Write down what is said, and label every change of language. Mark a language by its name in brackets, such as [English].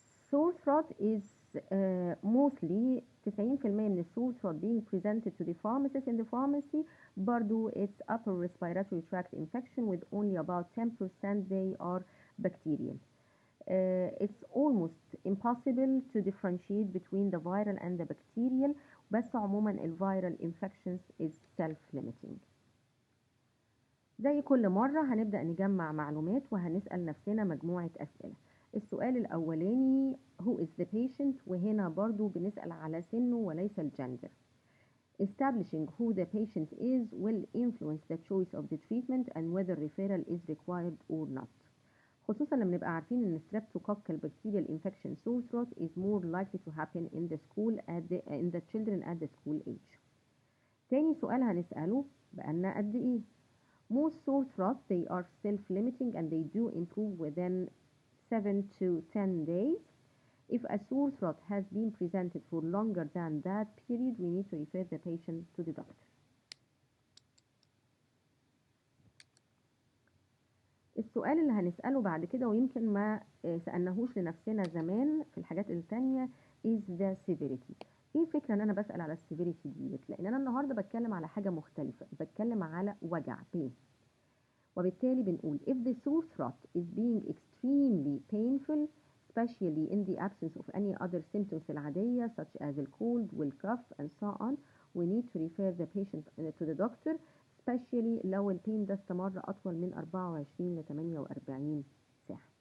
[English] Sore throat is mostly 90% من sore throat being presented to the pharmacist in the pharmacy برضو it's upper respiratory tract infection with only about 10% they are bacterial. It's almost impossible to differentiate between the viral and the bacterial [Arabic] بس عموما الفيرال [English] infections is self-limiting. [Arabic] زي كل مرة هنبدأ نجمع معلومات وهنسأل نفسنا مجموعة أسئلة. السؤال الأولاني [English] who is the patient [Arabic] وهنا برضو بنسأل على سنه وليس الجندر. [English] Establishing who the patient is will influence the choice of the treatment and whether referral is required or not. [Arabic] خصوصا لما نبقى عارفين ان [English] streptococcal bacterial infection sore throat is more likely to happen in the children at the school age. [Arabic] تاني سؤال هنسأله بقالنا قد ايه. [English] Most sore throats they are self-limiting and they do improve within 7 to 10 days. If a sore throat has been presented for longer than that period, we need to refer the patient to the doctor. [Arabic] السؤال اللي هنسأله بعد كده ويمكن ما سألناهوش لنفسنا زمان في الحاجات التانية [English] is the severity. [Arabic] ايه الفكرة ان انا بسأل على السيفيريتي ديت؟ لان انا النهاردة بتكلم على حاجة مختلفة، بتكلم على وجع pain. وبالتالي بنقول [English] if the sore throat is being extremely painful especially in the absence of any other symptoms العادية such as the cold, cough and so on. We need to refer the patient to the doctor, especially [Arabic] لو البين ده استمر أطول من 24 ل 48 ساعة.